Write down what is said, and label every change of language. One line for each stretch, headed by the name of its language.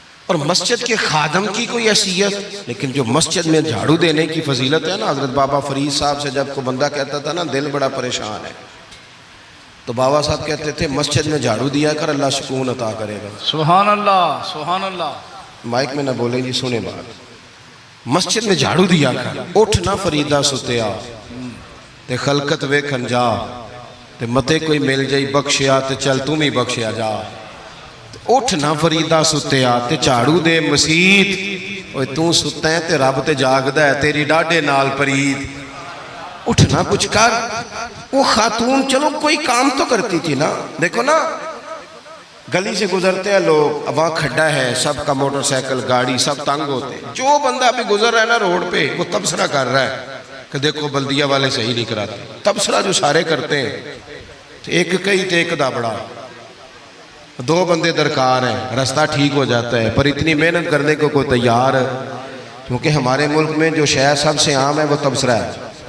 Urdu: اور مسجد کے خادم کی کوئی حیثیت، لیکن جو مسجد میں جھاڑو دینے کی فضیلت ہے نا. حضرت بابا فرید صاحب سے جب کو بندہ کہتا تھا نا دل بڑا پریشان ہے، تو بابا صاحب کہتے تھے مسجد میں جھاڑو دیا کر، اللہ سکون عطا کرے گا. سبحان اللہ. سبحان اللہ. مائک میں نہ بولیں جی، سنیں بات. مسجد میں جھاڑو دیا کر.
Punjabi: اٹھ نہ فریدہ ستیا تے خلقت ویکھن جا، تے متے کوئی مل جائی بخشیا تے چل تم ہی بخشیا جا. اٹھ نہ فریدہ ستیا تے جھاڑو دے مسیت، اوے تو ستا ہے تے رب تے جاگدا ہے، تیری ڈاڈے نال پرید.
Urdu: اٹھ نہ کچھ کر. وہ خاتون چلو کوئی کام تو کرتی تھی نا. دیکھو نا گلی سے گزرتے ہیں لوگ، اب وہاں کھڈا ہے، سب کا موٹر سائیکل گاڑی سب تنگ ہوتے ہیں. جو بندہ ابھی گزر رہا ہے نا روڈ پہ، وہ تبصرہ کر رہا ہے کہ دیکھو بلدیہ والے صحیح نہیں کراتے. تبصرہ جو سارے کرتے ہیں،
Punjabi: ایک کئی تے ایک دا بڑا،
Urdu: 2 بندے درکار ہیں، رستہ ٹھیک ہو جاتا ہے. پر اتنی محنت کرنے کو کوئی تیار ہے؟ کیونکہ ہمارے ملک میں جو شے سب سے عام ہے وہ تبصرہ ہے.